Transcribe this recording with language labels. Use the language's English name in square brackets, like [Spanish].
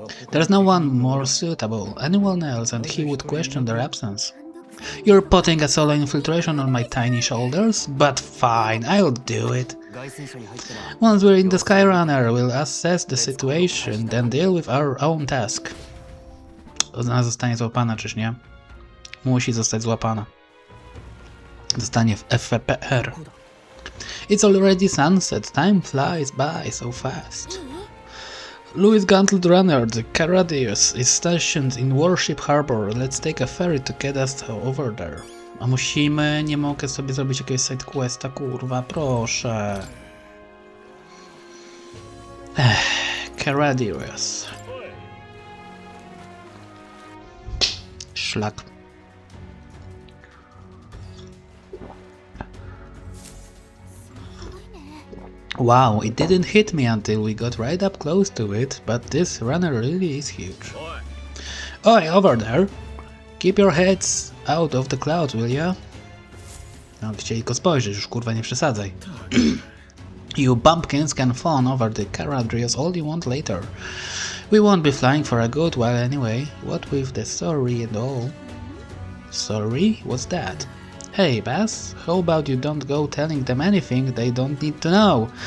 [English] There's no one more suitable, anyone else, and he would question their absence. You're putting a solo infiltration on my tiny shoulders? But fine, I'll do it. Once we're in the Skyrunner, we'll assess the situation, then deal with our own task. [Polish] Ona zostanie złapana, czyż nie? Musi zostać złapana. Zostanie w FPR. [English] It's already sunset, time flies by so fast. Louis Gauntlet Runner, the Caradrius, is stationed in Warship Harbor. Let's take a ferry to get us over there. [Polish] A musimy, nie mogę sobie zrobić jakiegoś sidequesta, kurwa, proszę. [English] Caradrius. [Polish] Szlak. [English] Wow, it didn't hit me until we got right up close to it, but this runner really is huge. Oi, over there! Keep your heads out of the clouds, will ya? [Polish] No, chcieli tylko spojrzeć, już kurwa nie przesadzaj. [English] You bumpkins can fawn over the Caradrius all you want later. We won't be flying for a good while anyway, what with the sorry and all. Sorry? What's that? Hey, Bass, how about you don't go telling them anything they don't need to know?